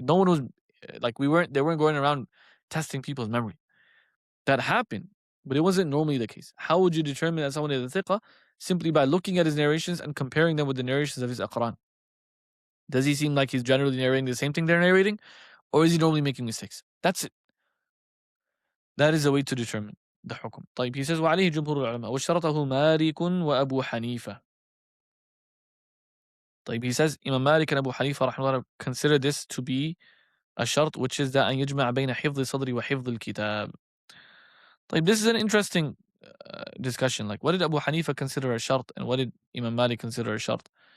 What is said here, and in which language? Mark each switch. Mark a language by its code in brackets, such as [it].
[en] No one was, they weren't going around testing people's memory. That happened, but it wasn't normally the case. How would you determine that someone is a thiqa? Simply by looking at his narrations and comparing them with the narrations of his aqran. Does he seem like he's generally narrating the same thing they're narrating, or is he normally making mistakes? That's it. That is a way to determine the hukum. [ar] طيب, [en] he says [ar] وعليه جمهور العلماء واشترطه مالك وأبو حنيفة. [en] طيب, he says Imam Malik and Abu Hanifa rahimahullah consider this to be a shart, which is that [ar] أن يجمع بين حفظ الصدر وحفظ الكتاب. [en] طيب, this is an interesting discussion. Like, what did Abu Hanifa consider a shart, and what did Imam Malik consider a shart?